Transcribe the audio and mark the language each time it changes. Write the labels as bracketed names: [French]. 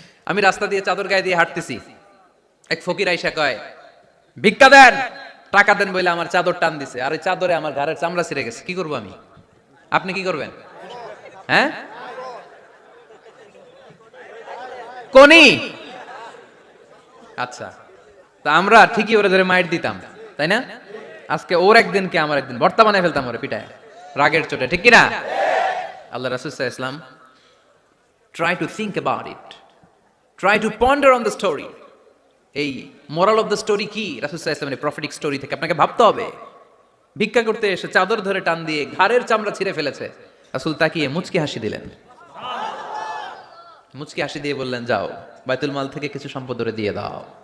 [Bangla] আমি রাস্তা দিয়ে চাদর গায়ে দিয়ে হাঁটতেছি, এক ফকির আইসা কয়, ভিক্ষা দেন, টাকা দেন বলে আমার চাদর টান দিছে, আর ওই চাদরে আমার ঘাড়ের চামড়া ছিঁড়ে গেছে। কি করবো আমি? আপনি কি করবেন? হ্যাঁ, কোনি? আচ্ছা, তা আমরা ঠিকই ওরে ধরে মাইর দিতাম, তাই না? আজকে ওর একদিন কে আমার একদিন ভর্তা বানায় ফেলতাম ওরে পিটায়, রাগের চোটে, ঠিক কিনা? [English] আল্লাহ রাসূল [Arabic] সাল্লাল্লাহু আলাইহি ওয়াসাল্লাম [English] try to think about it, try to ponder on the story. [Bangla] এই [English] moral of the story [Bangla] কি? রাসূল সাল্লাল্লাহু আলাইহি ওয়াসাল্লামের প্রফেটিক স্টোরি থেকে আপনাকে ভাবতে হবে। ভিক্ষা করতে এসে চাদর ধরে টান দিয়ে ঘাড়ের চামড়া ছিঁড়ে ফেলেছে, রাসূল তাকিয়ে মুচকি হাসি দিলেন। মুচকি হাসি দিয়ে বললেন, যাও বাইতুল মাল থেকে কিছু সম্পদ ওরে দিয়ে দাও।